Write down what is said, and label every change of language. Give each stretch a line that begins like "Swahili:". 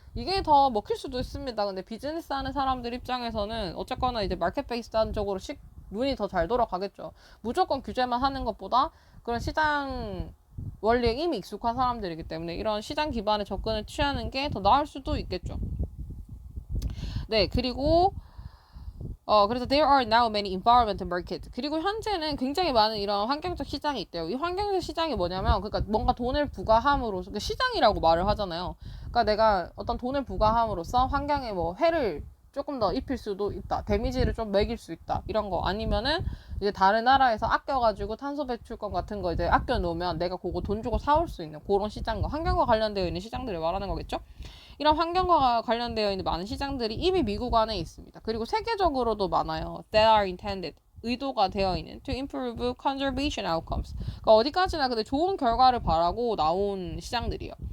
Korean: 이게 더 먹힐 수도 있습니다. 근데 비즈니스 하는 사람들 입장에서는 어쨌거나 이제 마켓 베이스한 쪽으로 눈이 더 잘 돌아가겠죠. 무조건 규제만 하는 것보다 그런 시장 원리에 이미 익숙한 사람들이기 때문에 이런 시장 기반의 접근을 취하는 게 더 나을 수도 있겠죠. 네, 그리고 그래서
English: there are now many environmental markets.
Korean: 그리고 현재는 굉장히 많은 이런 환경적 시장이 있대요. 이 환경적 시장이 뭐냐면, 그러니까 뭔가 돈을 부과함으로써, 그러니까 시장이라고 말을 하잖아요. 그러니까 내가 어떤 돈을 부과함으로써 환경에 뭐 해를 조금 더 입힐 수도 있다. 데미지를 좀 매길 수 있다. 이런 거. 아니면은 이제 다른 나라에서 아껴가지고 탄소 배출권 같은 거 이제 아껴 놓으면 내가 그거 돈 주고 사올 수 있는 그런 시장과 환경과 관련되어 있는 시장들을 말하는 거겠죠? 이런 환경과 관련되어 있는 많은 시장들이 이미 미국 안에 있습니다. 그리고 세계적으로도 많아요.
English: That are intended.
Korean: 의도가 되어 있는
English: to improve conservation outcomes.
Korean: 그러니까 어디까지나 근데 좋은 결과를 바라고 나온 시장들이에요.